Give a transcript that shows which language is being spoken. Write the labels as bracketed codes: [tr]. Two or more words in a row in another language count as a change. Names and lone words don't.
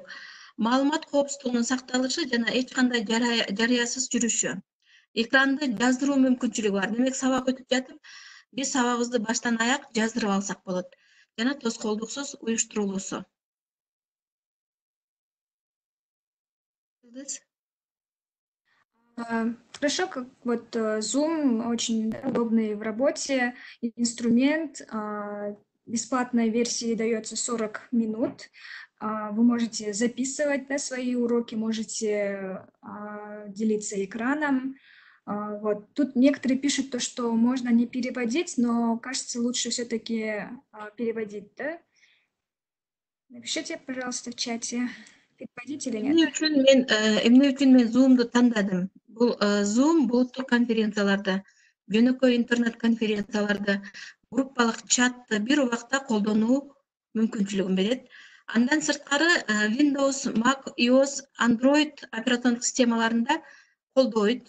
[ky] Маалымат коопсуздугунун сакталышы жана эч кандай жарыясыз жүрүшү. Экранды жаздыруу мүмкүнчүлүгү бар. Демек, сабак өтүп жатып, биз сабагыбызды баштан аяк жаздырып алсак болот. Жана тоскоолдуксуз уюштурулуусу. [ru] Хорошо, как вот Zoom очень удобный в работе инструмент. Бесплатной версии дается 40 минут. Вы можете записывать, да, свои уроки, можете делиться экраном. Вот. Тут некоторые пишут то, что можно не переводить, но кажется, лучше все-таки переводить, да? Напишите, пожалуйста, в чате, переводить или нет. [ky] Эмне үчүн мен Zoom'ду тандадым. Бул Zoom булуттук конференцияларда, жөнөкөй интернет конференцияларда, группалык чатты бир убакта колдонуу мүмкүнчүлүгүн берет. Андан сырткары Windows, Mac, iOS, Android операциондук системаларында колдойт.